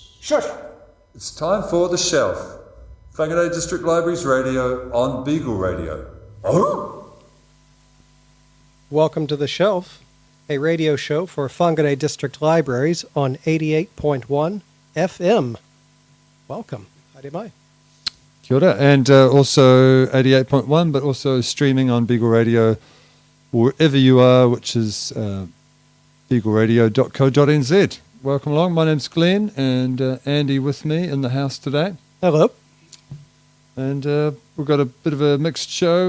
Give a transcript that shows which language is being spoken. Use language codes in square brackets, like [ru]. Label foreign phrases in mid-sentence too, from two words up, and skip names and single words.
[en] Shush! It's time for The Shelf. Whangarei District Libraries Radio on Beagle Radio. Oh! Welcome to The Shelf, a radio show for Whangarei District Libraries on 88.1 FM. Welcome. [mi] Haere mai. Kia ora. [en] And also 88.1, but also streaming on Beagle Radio wherever you are, which is beagleradio.co.nz. Welcome along. My name's Glenn, and Andy with me in the house today. Hello. And we've got a bit of a mixed show.